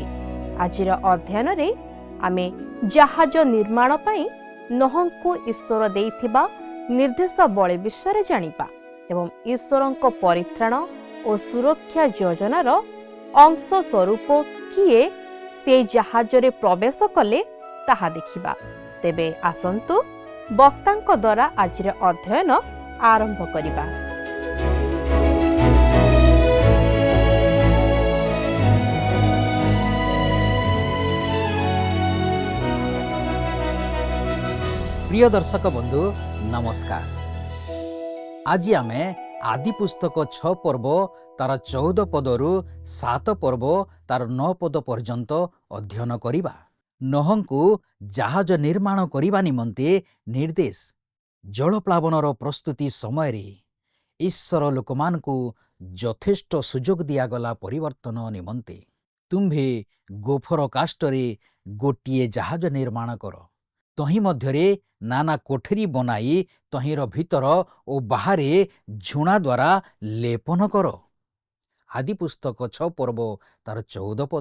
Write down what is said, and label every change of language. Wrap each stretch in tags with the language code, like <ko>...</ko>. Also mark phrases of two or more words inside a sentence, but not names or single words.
<or>ଆଜିର ଅଧ୍ୟୟନରେ ଆମେ ଜାହାଜ ନିର୍ମାଣ ପାଇଁ ନୋହଙ୍କୁ ଈଶ୍ୱର ଦେଇଥିବା ନିର୍ଦ୍ଦେଶାବଳୀ ବିଷୟରେ ଜାଣିବା ଏବଂ ଈଶ୍ୱରଙ୍କ ପରିତ୍ରାଣ ଓ ସୁରକ୍ଷା ଯୋଜନାର ଅଂଶ ସ୍ୱରୂପ କିଏ ସେ ଜାହାଜରେ ପ୍ରବେଶ କଲେ ତାହା ଦେଖିବା। ତେବେ ଆସନ୍ତୁ ବକ୍ତାଙ୍କ ଦ୍ୱାରା ଆଜିର ଅଧ୍ୟୟନ ଆରମ୍ଭ କରିବା। ପ୍ରିୟ ଦର୍ଶକ ବନ୍ଧୁ ନମସ୍କାର। ଆଜି ଆମେ ଆଦି ପୁସ୍ତକ 6 ପର୍ବ ତାର 14 ପଦରୁ 7 ପର୍ବ ତାର 9 ପଦ ପର୍ଯ୍ୟନ୍ତ ଅଧ୍ୟୟନ କରିବା। নোহଙ୍କୁ ଜାହାଜ ନିର୍ମାଣ କରିବା ନିମନ୍ତେ ନିର୍ଦ୍ଦେଶ। ଜଳପ୍ଲାବନର ପ୍ରସ୍ତୁତି সমୟରେ ঈশ্বর ଲୋକମାନଙ୍କୁ ଯଥେଷ୍ଟ ସୁଯୋଗ ଦିଆଗଲା ପରିବର୍ତ୍ତନ ନିମନ୍ତେ। ତୁମ୍ଭେ ଗୋଫର କାଷ୍ଟରେ ଗୋଟିଏ ଜାହାଜ ନିର୍ମାଣ କର। ତହିଁ ମଧ୍ୟରେ ନାନା କୋଠରୀ ବନାଇ ତହିଁର ଭିତର ଓ ବାହାରେ ଝୁଣା ଦ୍ୱାରା ଲେପନ କର। ଆଦି ପୁସ୍ତକ 6 ପର୍ବ ତାର 14 ପଦ।</or>